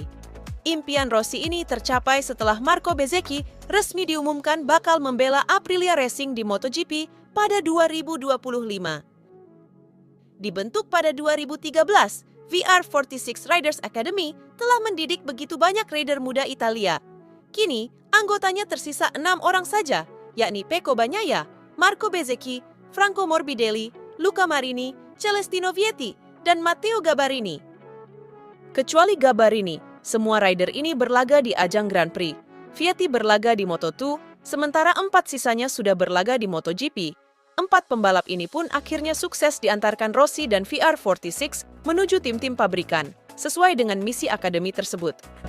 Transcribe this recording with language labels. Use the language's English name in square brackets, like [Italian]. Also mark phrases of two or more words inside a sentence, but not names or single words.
[Indonesian] Impian Rossi ini tercapai setelah Marco Bezzecchi resmi diumumkan bakal membela Aprilia Racing di MotoGP pada 2025. Dibentuk pada 2013, VR46 Riders Academy telah mendidik begitu banyak rider muda Italia. Kini, anggotanya tersisa 6 orang saja, yakni Pecco Bagnaia, Marco Bezzecchi, Franco Morbidelli, Luca Marini, Celestino Vietti, dan Matteo Gabarini. Kecuali Gabarini, semua rider ini berlaga di ajang Grand Prix. Vietti berlaga di Moto2, sementara 4 sisanya sudah berlaga di MotoGP. 4 pembalap ini pun akhirnya sukses diantarkan Rossi dan VR46 menuju tim-tim pabrikan, sesuai dengan misi akademi tersebut.